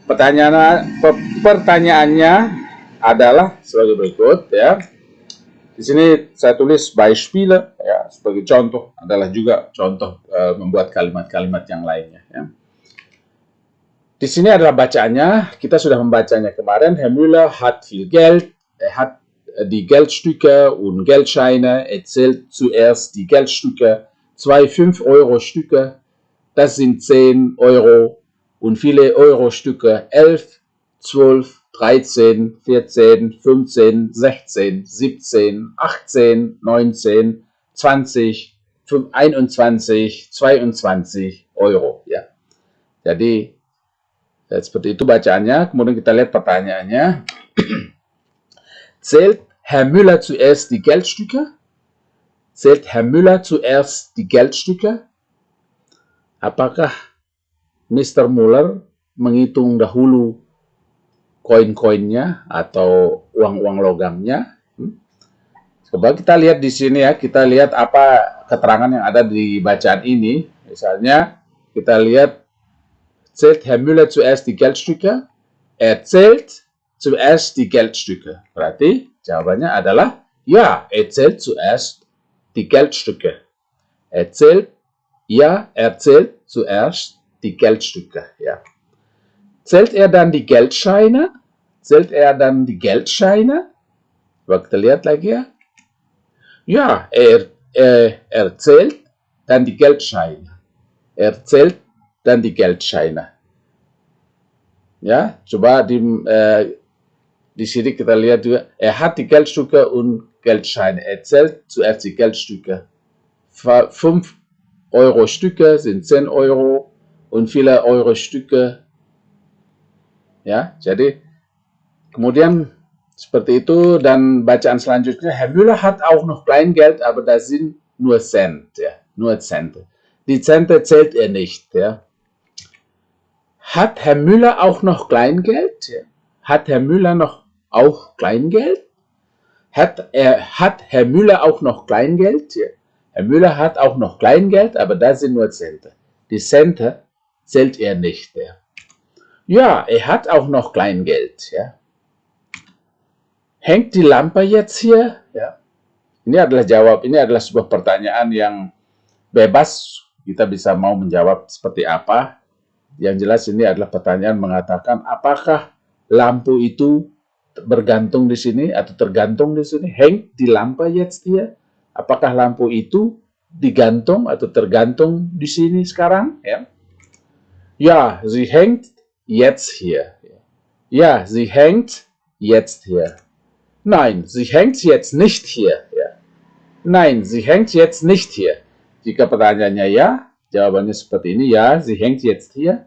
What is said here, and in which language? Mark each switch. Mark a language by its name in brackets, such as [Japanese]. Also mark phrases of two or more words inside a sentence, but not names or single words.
[Indonesian] Pertanyaannya adalah sebagai berikut ya. Di sini saya tulis Beispiele ya, sebagai contoh adalah juga contoh membuat kalimat-kalimat yang lainnya ya. Di sini adalah bacaannya, kita sudah membacanya kemarin. [German] Herr Müller hat viel Geld, hat die Geldstücke und Geldscheine, zählt zuerst die Geldstücke, 2 5-Euro-Stücke, das sind 10 Euro und viele Euro-Stücke, 11, 12, 13, 14, 15, 16, 17, 18, 19, 20, 21, 22 Euro. [Indonesian] Ya. Jadi, seperti itu bacaannya. Kemudian kita lihat pertanyaannya. [German] Zählt Herr Müller zuerst die Geldstücke? Zählt Herr Müller zuerst die Geldstücke? [Indonesian] Apakah Mr. Müller menghitung dahulu koin-koinnya atau uang-uang logamnya? Coba kita lihat di sini ya, kita lihat apa keterangan yang ada di bacaan ini. Misalnya kita lihat, [German] zählt Herr Müller zuerst die Geldstücke? Zählt zuerst die Geldstücke. [Indonesian] Berarti jawabannya adalah ya, [German] zählt zuerst die Geldstücke. Zählt zuerst die Geldstücke. Ja. Zählt dann die Geldscheine? Zählt dann die Geldscheine? [Indonesian] Coba kita lihat lagi ya. [German] Ja, zählt dann die Geldscheine. Zählt dann die Geldscheine. [Indonesian] Ya, coba di sini kita lihat juga. [German] Hat die Geldstücke und Geldscheine. Zählt zuerst die Geldstücke. 5-Euro-Stücke sind 10 Euro und viele Euro-Stücke. [Indonesian] Ya, jadi kemudian seperti itu, dan bacaan selanjutnya, [German] Herr Müller hat auch noch Kleingeld, aber das sind nur Cent, ja, nur Cent. Die Cente zählt nicht, ja. Hat Herr Müller auch noch Kleingeld? Ja. Hat Herr Müller noch auch Kleingeld? Hat Herr Müller auch noch Kleingeld? Ja. Herr Müller hat auch noch Kleingeld, aber das sind nur Cente. Die Cente zählt nicht, ja. Ja, hat auch noch Kleingeld, ja. Hängt die Lampe jetzt hier? [Indonesian] Ya. Ini adalah jawab. Ini adalah sebuah pertanyaan yang bebas. Kita bisa mau menjawab seperti apa. Yang jelas ini adalah pertanyaan mengatakan apakah lampu itu bergantung di sini atau tergantung di sini. [German] Hängt die Lampe jetzt hier? [Indonesian] Apakah lampu itu digantung atau tergantung di sini sekarang? Ya, [German] ja, sie hängt jetzt hier. Ja, sie hängt jetzt hier. Nein, sie hängt jetzt nicht hier. [Indonesian] Ya. [German] Nein, sie hängt jetzt nicht hier. [Indonesian] Jika pertanyaannya ya, jawabannya seperti ini. Ya, [German] sie hängt jetzt hier.